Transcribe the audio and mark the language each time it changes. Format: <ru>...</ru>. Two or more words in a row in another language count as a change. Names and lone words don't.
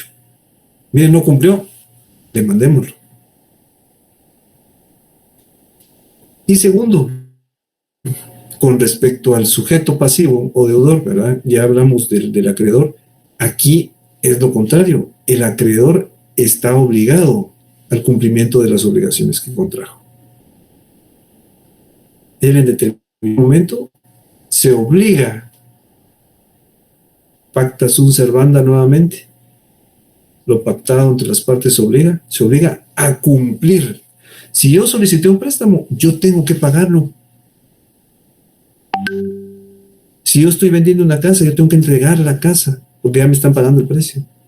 <es>Miren, no cumplió, demandémoslo. Y segundo, con respecto al sujeto pasivo o deudor, ¿verdad? Ya hablamos del acreedor. Aquí es lo contrario. El acreedor está obligado al cumplimiento de las obligaciones que contrajo. Él en determinado momento se obliga,</es> <la>pacta sunt servanda</la> <es>nuevamente, lo pactado entre las partes se obliga a cumplir. Si yo solicité un préstamo, yo tengo que pagarlo. Si yo estoy vendiendo una casa, yo tengo que entregar la casa, porque ya me están pagando el precio.</es>